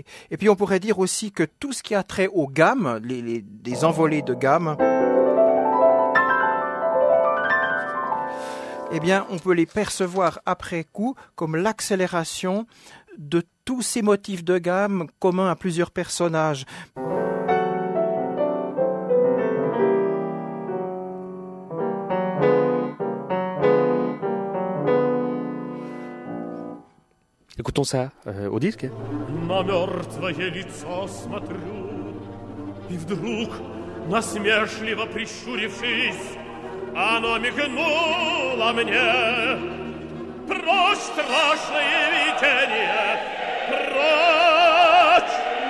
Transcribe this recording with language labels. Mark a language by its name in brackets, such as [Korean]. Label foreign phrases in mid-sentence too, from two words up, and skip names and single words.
[French] Et puis, on pourrait dire aussi que tout ce qui a trait aux gammes, des envolées de gammes, eh bien, on peut les percevoir après coup comme l'accélération de tous ces motifs de gamme communs à plusieurs personnages. Écoutons ça au disque. [Russian] На мертвое лицо смотрю, и вдруг, насмешливо прищурившись, оно мигнуло мне. Прочь страшное видение, прочь!